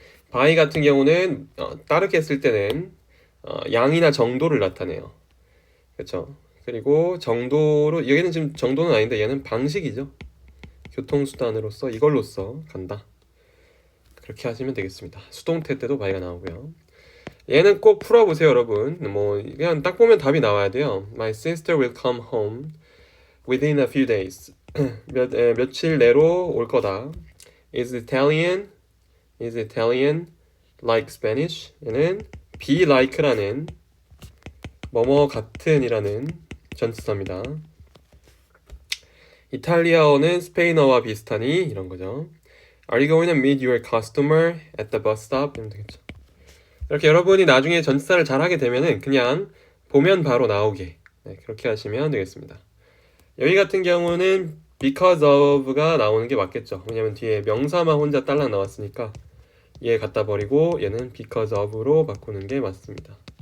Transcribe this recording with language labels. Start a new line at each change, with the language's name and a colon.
Korean: by 같은 경우는 따르게 쓸 때는 양이나 정도를 나타내요. 그렇죠? 그리고 정도로, 여기는 지금 정도는 아닌데 얘는 방식이죠. 교통수단으로서, 이걸로써 간다. 그렇게 하시면 되겠습니다. 수동태 때도 by가 나오고요. 얘는 꼭 풀어보세요, 여러분. 뭐 그냥 딱 보면 답이 나와야 돼요.
English: My sister will come home within a few days.
Korean: 며칠 내로 올 거다.
English: Is Italian like Spanish?
Korean: 얘는 be like라는 뭐뭐 같은이라는 전치사입니다. 이탈리아어는 스페인어와 비슷하니 이런 거죠.
English: Are you going to meet your customer at the bus stop?
Korean: 이러면 되겠죠. 이렇게 여러분이 나중에 전치사를 잘하게 되면은 그냥 보면 바로 나오게, 네, 그렇게 하시면 되겠습니다. 여기 같은 경우는 because of가 나오는 게 맞겠죠. 왜냐면 뒤에 명사만 혼자 딸랑 나왔으니까 얘 갖다 버리고 얘는 because of로 바꾸는 게 맞습니다.